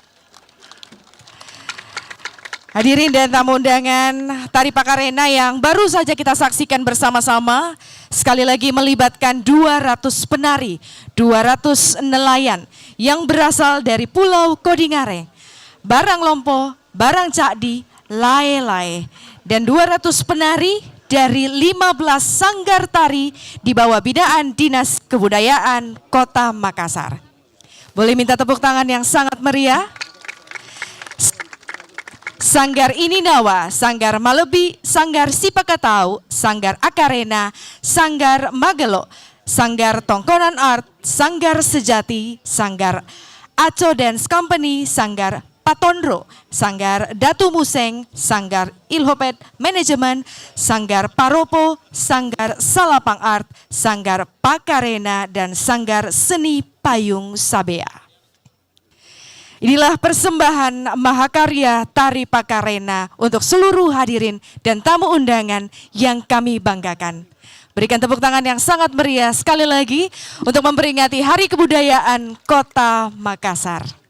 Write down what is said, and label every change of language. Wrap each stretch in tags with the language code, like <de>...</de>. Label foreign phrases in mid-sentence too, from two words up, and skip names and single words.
<id>Hadirin dan tamu undangan, tari Pakarena yang baru saja kita saksikan bersama-sama sekali lagi melibatkan 200 penari, 200 nelayan yang berasal dari Pulau Kodingare, Baranglompo, Barang Cakdi, Lae-Lae, dan 200 penari dari 15 sanggar tari di bawah binaan Dinas Kebudayaan Kota Makassar. Boleh minta tepuk tangan yang sangat meriah? Sanggar Ininawa, Sanggar Malebi, Sanggar Sipakatau, Sanggar Akarena, Sanggar Magelo, Sanggar Tongkonan Art, Sanggar Sejati, Sanggar Aco Dance Company, Sanggar Patondro, Sanggar Datu Museng, Sanggar Ilhopet Management, Sanggar Paropo, Sanggar Salapang Art, Sanggar Pakarena, dan Sanggar Seni Payung Sabea. Inilah persembahan mahakarya tari Pakarena untuk seluruh hadirin dan tamu undangan yang kami banggakan. Berikan tepuk tangan yang sangat meriah sekali lagi untuk memperingati Hari Kebudayaan Kota Makassar.</id>